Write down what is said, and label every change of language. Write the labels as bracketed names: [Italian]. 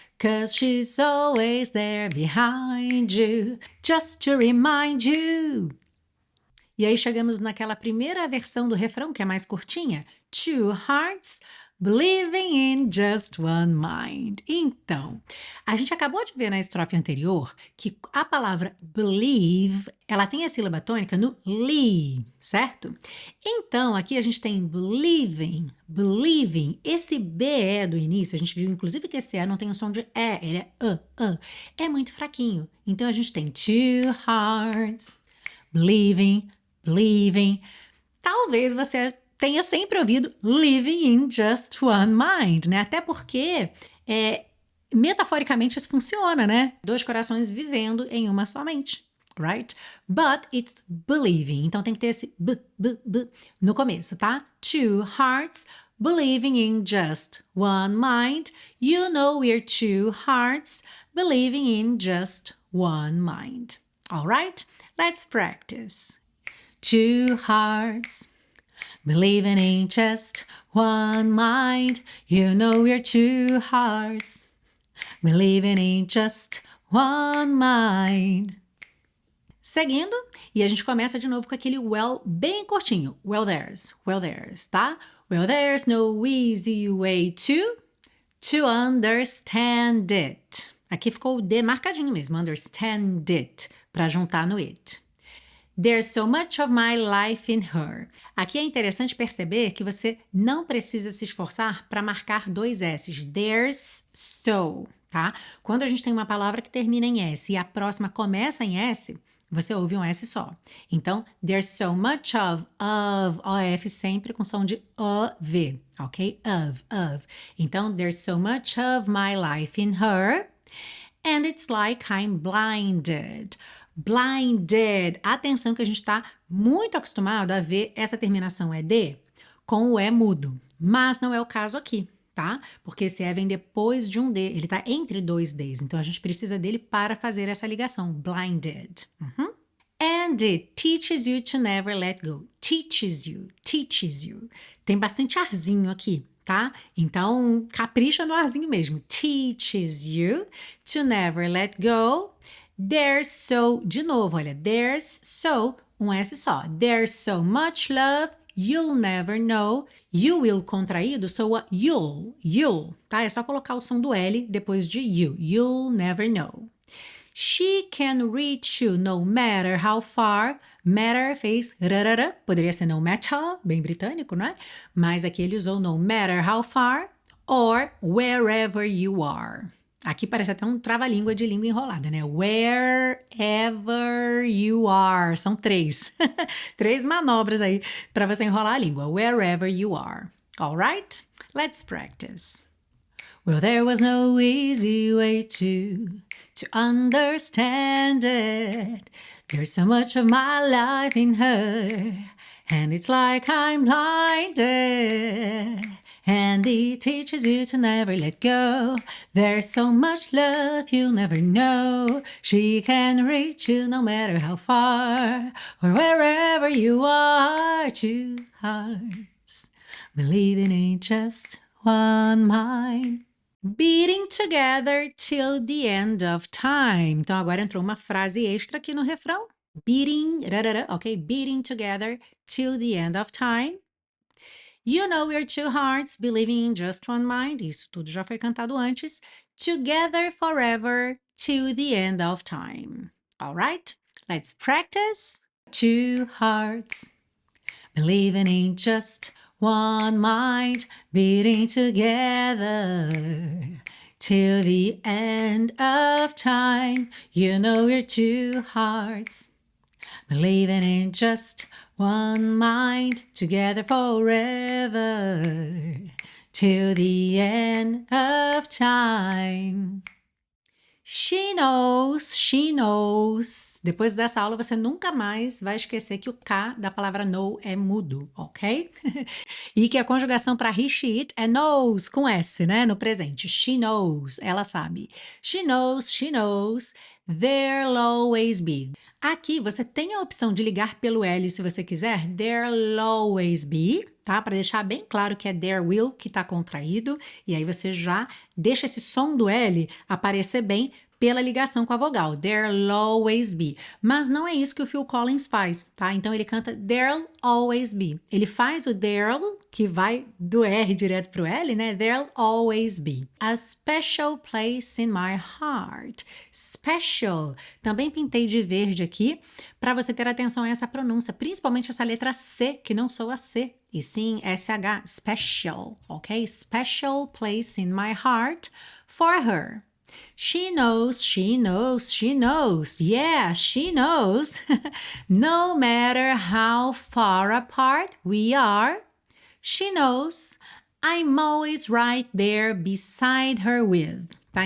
[English] 'Cause she's always there behind you, just to remind you. [Portuguese] E aí chegamos naquela primeira versão do refrão, que é mais curtinha. [English] Two hearts believing in just one mind. [Portuguese] Então, a gente acabou de ver na estrofe anterior que a palavra believe, ela tem a sílaba tônica no li, certo? Então, aqui a gente tem believing. Esse BE do início, a gente viu inclusive que esse E não tem o som de E, ele é É muito fraquinho. Então, a gente tem [English] two hearts believing. [Portuguese] Talvez você tenha sempre ouvido [English] living in just one mind, [Portuguese] né? Até porque, metaforicamente, isso funciona, né? Dois corações vivendo em uma só mente, [English] right? But it's believing. [Portuguese] Então, tem que ter esse b no começo, tá? [English] Two hearts believing in just one mind. You know we're two hearts believing in just one mind. All right? Let's practice. Two hearts believing in just one mind. You know we're two hearts believing in just one mind. [Portuguese] Seguindo, e a gente começa de novo com aquele well bem curtinho. [English] Well, there's, [Portuguese] tá? [English] Well, there's no easy way to understand it. [Portuguese] Aqui ficou o D marcadinho mesmo, [English] understand it, [Portuguese] para juntar no it. [English] There's so much of my life in her. [Portuguese] Aqui é interessante perceber que você não precisa se esforçar para marcar dois S's. [English] There's so, [Portuguese] tá? Quando a gente tem uma palavra que termina em S e a próxima começa em S, você ouve um S só. Então, [English] there's so much of [Portuguese] OF sempre com som de OV, ok? Of. Então, [English] there's so much of my life in her, and it's like I'm blinded. Blinded. [Portuguese] Atenção que a gente está muito acostumado a ver essa terminação ED com o E mudo, mas não é o caso aqui, tá? Porque esse E vem depois de um D, ele está entre dois Ds, então a gente precisa dele para fazer essa ligação, [English] blinded. And it teaches you to never let go. Teaches you. [Portuguese] Tem bastante arzinho aqui, tá? Então, capricha no arzinho mesmo. [English] Teaches you to never let go. There's so, [Portuguese] de novo, olha, [English] there's so, [Portuguese] um S só. [English] There's so much love, you'll never know. You will [Portuguese] contraído soa you'll, tá? É só colocar o som do L depois de [English] you'll never know. She can reach you no matter how far. [Portuguese] Matter fez rarara, poderia ser [English] no matter, [Portuguese] bem britânico, não é? Mas aqui ele usou [English] no matter how far or wherever you are. [Portuguese] Aqui parece até um trava-língua de língua enrolada, né? [English] Wherever you are. [Portuguese] São três. Três manobras aí para você enrolar a língua. [English] Wherever you are. All right? Let's practice. Well, there was no easy way to understand it. There's so much of my life in her, and it's like I'm blinded. And he teaches you to never let go. There's so much love you'll never know. She can reach you no matter how far, or wherever you are. Two hearts believing in just one mind. Beating together till the end of time. [Portuguese] Então agora entrou uma frase extra aqui no refrão. [English] Beating, rarara, ok? Beating together till the end of time. You know we're two hearts believing in just one mind. [Portuguese] Isso tudo já foi cantado antes. [English] Together forever till the end of time. All right? Let's practice. Two hearts believing in just one mind, beating together till the end of time. You know we're two hearts believing in just one mind, together forever till the end of time. She knows, she knows. [Portuguese] Depois dessa aula, você nunca mais vai esquecer que o K da palavra know é mudo, ok? E que a conjugação para [English] he, she, it [Portuguese] é knows, com S, né? No presente. [English] She knows, [Portuguese] ela sabe. [English] She knows, there'll always be. [Portuguese] Aqui você tem a opção de ligar pelo L se você quiser, [English] there'll always be, [Portuguese] tá? Para deixar bem claro que é [English] there will [Portuguese] que está contraído, e aí você já deixa esse som do L aparecer bem pela ligação com a vogal, [English] there'll always be. [Portuguese] Mas não é isso que o Phil Collins faz, tá? Então ele canta [English] there'll always be. [Portuguese] Ele faz o [English] there'll, [Portuguese] que vai do R direto pro L, né? [English] There'll always be. A special place in my heart. Special. [Portuguese] Também pintei de verde aqui para você ter atenção a essa pronúncia, principalmente essa letra C, que não soa C, e sim SH, special, ok? [English] Special place in my heart for her. She knows, she knows, she knows. Yeah, she knows. No matter how far apart we are, she knows I'm always right there beside her with. [Portuguese] Tá?